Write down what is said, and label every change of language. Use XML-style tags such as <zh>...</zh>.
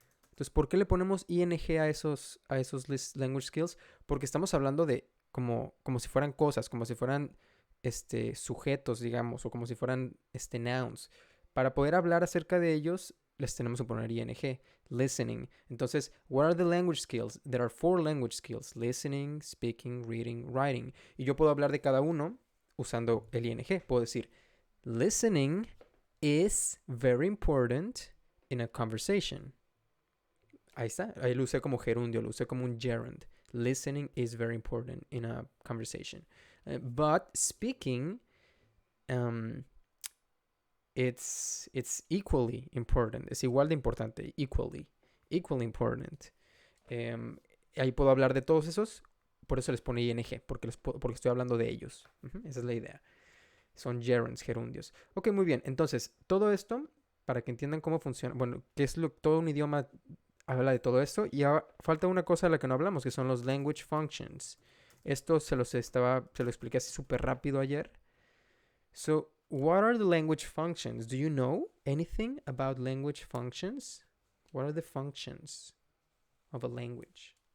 <es>Entonces, ¿por qué le ponemos ing a esos language skills? Porque estamos hablando de como si fueran cosas, como si fueran sujetos, digamos, o como si fueran nouns. Para poder hablar acerca de ellos, les tenemos que poner ing.</es> <en>Listening. Entonces, what are the language skills? There are 4 language skills. Listening, speaking, reading, writing.</en> <es>Y yo puedo hablar de cada uno usando el ing.</es> <en>Puedo decir, listening is very important in a conversation.</en> <es>Ahí está. Ahí lo usé como gerundio, lo usé como un gerund.</es> <en>Listening is very important in a conversation. But speaking, it's equally important.</en> <es>Es igual de importante. Equally important. Ahí puedo hablar de todos esos. Por eso les pone ing, porque estoy hablando de ellos. Esa es la idea. Son gerunds, gerundios. Ok, muy bien. Entonces, todo esto, para que entiendan cómo funciona, bueno, que es todo un idioma habla de todo esto. Y ahora falta una cosa de la que no hablamos, que son los language functions. Esto se lo expliqué así súper rápido ayer.</es> <en>So, what are the language functions? Do you know anything about language functions? What are the functions of a language?</en>